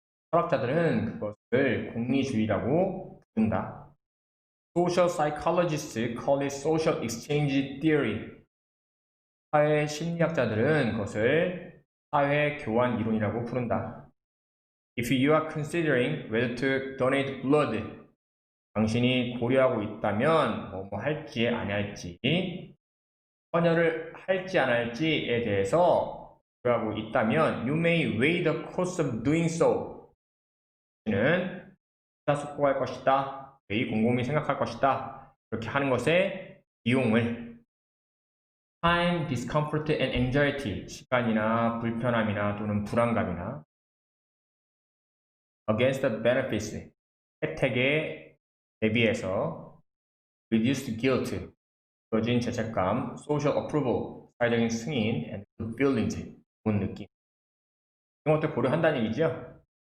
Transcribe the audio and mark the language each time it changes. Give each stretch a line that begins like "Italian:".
Korean: 철학자들은 그것을 공리주의라고 부른다.
English: Social psychologists call it social exchange theory.
Korean: 사회 심리학자들은 그것을 사회 교환 이론이라고 부른다.
English: If you are considering whether to donate blood,
Korean: 당신이 고려하고 있다면 뭐 할지 안 할지, 헌혈을 할지 안 할지에 대해서 고려하고 있다면
English: you may weigh the cost of doing so.
Korean: 는 속고할 것이다. 매일 곰곰이 생각할 것이다. 그렇게 하는 것에 비용을
English: time, discomfort and anxiety,
Korean: 시간이나 불편함이나 또는 불안감이나
English: against the benefits,
Korean: 혜택에 대비해서
English: reduced guilt,
Korean: 줄어진 죄책감,
English: social approval,
Korean: 사회적인 승인
English: and good feelings,
Korean: 좋은 느낌 이런 것들 고려한다는 얘기죠.